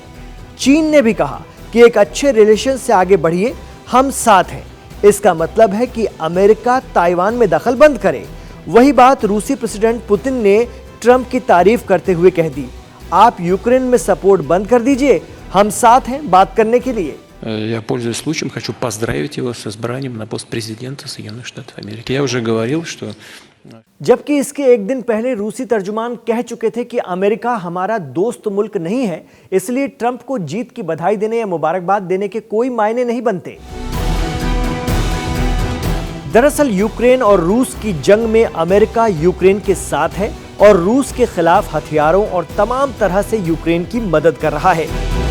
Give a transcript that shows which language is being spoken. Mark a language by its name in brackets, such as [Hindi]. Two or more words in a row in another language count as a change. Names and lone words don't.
[Hindi] चीन ने भी कहा कि एक अच्छे रिलेशन से आगे बढ़िए, हम साथ हैं। इसका मतलब है कि अमेरिका ताइवान में दखल बंद करे। वही बात रूसी प्रेसिडेंट पुतिन ने ट्रंप की तारीफ करते हुए कह दी, आप यूक्रेन में सपोर्ट बंद कर दीजिए, हम साथ हैं बात करने के लिए। [Russian] Я, пользуясь случаем, хочу поздравить его с избранием на пост президента Соединенных Штатов Америки. Я уже говорил, что... [Hindi] जबकि इसके एक दिन पहले रूसी तर्जुमान कह चुके थे कि अमेरिका हमारा दोस्त मुल्क नहीं है, इसलिए ट्रंप को जीत की बधाई देने या मुबारकबाद देने के कोई मायने नहीं बनते। दरअसल यूक्रेन और रूस की जंग में अमेरिका यूक्रेन के साथ है और रूस के खिलाफ हथियारों और तमाम तरह से यूक्रेन की मदद कर रहा है।